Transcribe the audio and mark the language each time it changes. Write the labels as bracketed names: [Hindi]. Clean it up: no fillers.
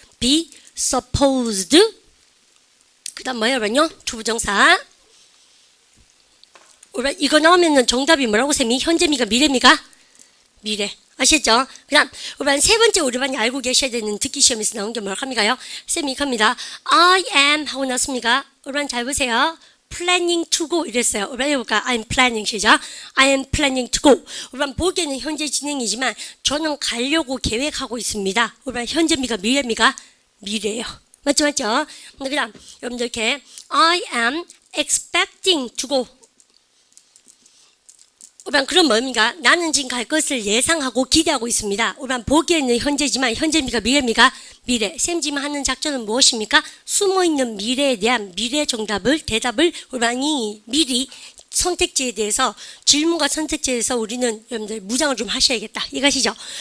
[English] be supposed. [Korean] 그 다음 뭐예요? 여러분요? 투부정사. 올바 이거 나오면은 정답이 뭐라고 쌤이? 현재입니까? 미래입니까? 미래. 아시겠죠? 그다음 우리 세 번째 우리 반이 알고 계셔야 되는 듣기 시험에서 나온 게 뭘까요? 쌤이 이겁니다. [English] I am [Korean] 하고 났습니까? 우리 반 잘 보세요. [English] planning to go 이랬어요. [Korean] 우리 반 해볼까? [English] I'm planning 시작. I am planning to go. [Korean] 우리 반 보기에는 현재 진행이지만 저는 가려고 계획하고 있습니다. 우리 반 현재입니까? 미래입니까? 미래예요. 맞죠? 그다음 여러분들 이렇게 [English] I am expecting to go. [Korean] 우리반 그럼 뭡니까? 나는 지금 갈 것을 예상하고 기대하고 있습니다. 우리반 보기에는 현재지만 현재입니까? 미래입니까? 미래. 쌤 지금 하는 작전은 무엇입니까? 숨어있는 미래에 대한 미래 대답을 우리반이 미리 선택지에 대해서 질문과 선택지에 대해서 우리는 여러분들 무장을 좀 하셔야겠다. 이것이죠.